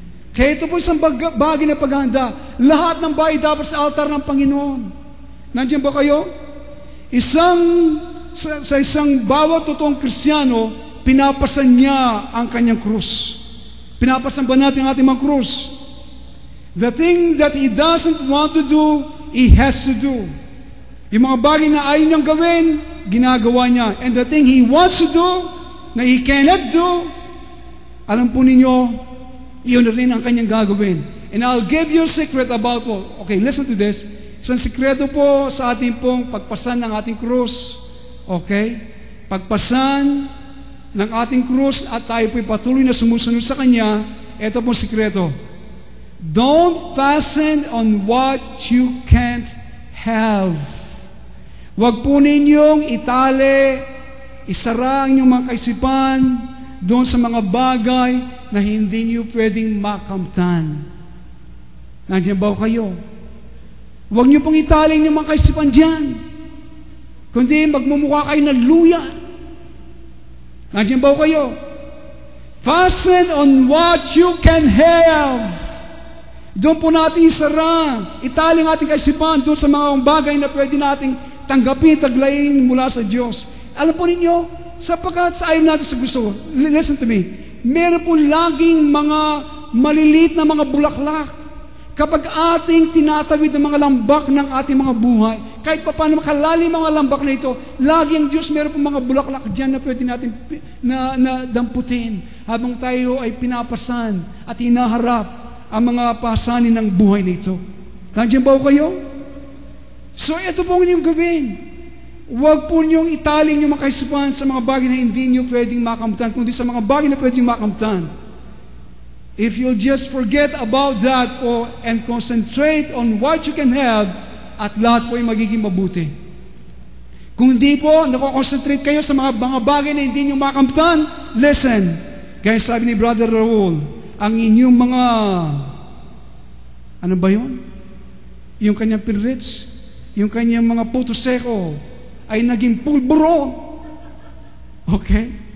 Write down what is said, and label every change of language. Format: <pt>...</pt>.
<tl>Kaya ito po isang bagay na paghahanda. Lahat ng bagay dapat sa altar ng Panginoon. Nandiyan ba kayo? Sa isang bawat totoong Kristiyano, pinapasan niya ang kanyang krus. Pinapasan ba natin ang ating mga krus?</tl> <en>The thing that he doesn't want to do, he has to do.</en> <tl>Yung mga bagay na ayaw niyang gawin, ginagawa niya.</tl> <en>And the thing he wants to do, na he cannot do,</en> <tl>alam po ninyo, yun rin ang kanyang gagawin.</tl> <en>And I'll give you a secret about what. Okay, listen to this.</en> <tl>Isang sikreto po sa ating pong pagpasan ng ating krus. Okay? Pagpasan ng ating krus at tayo po'y patuloy na sumusunod sa Kanya. Ito pong sikreto.</tl> <en>Don't fasten on what you can't have.</en> <tl>Huwag po ninyong itali, isara ang inyong mga kaisipan doon sa mga bagay na hindi niyo pwedeng makamtan. Nandiyan ba kayo? Huwag niyo pong italing yung mga kaisipan dyan. Kundi magmumukha kayo ng luya. Nandiyan ba kayo?</tl> <en>Fasten on what you can have.</en> <tl>Doon po natin isara. Italing ating kaisipan doon sa mga bagay na pwede nating tanggapin, taglayin mula sa Diyos. Alam po ninyo, sapagkat sa ayaw natin sa gusto,</tl> <en>listen to me,</en> <tl>meron po laging mga maliliit na mga bulaklak. Kapag ating tinatawid ng mga lambak ng ating mga buhay, kahit pa paano makalalim mga lambak na ito, lagi ang Diyos meron po mga bulaklak dyan na pwede natin na damputin habang tayo ay pinapasan at hinaharap ang mga pasanin ng buhay na ito. Nandiyan ba kayo? So ito po ang inyong gawin. Huwag po niyong italing yung mga kaisipan sa mga bagay na hindi niyo pwedeng makamtan, kundi sa mga bagay na pwedeng makamtan.</tl> <en>If you'll just forget about that po and concentrate on what you can have,</en> <tl>at lahat po ay magiging mabuti. Kung hindi po, nako-concentrate kayo sa mga bagay na hindi nyo makamtan, listen, gaya sabi ni Brother Raul, ang inyong mga, ano ba yun? Yung kanyang periods, yung kanyang mga puto seko, ay naging pulburo. Okay?</tl>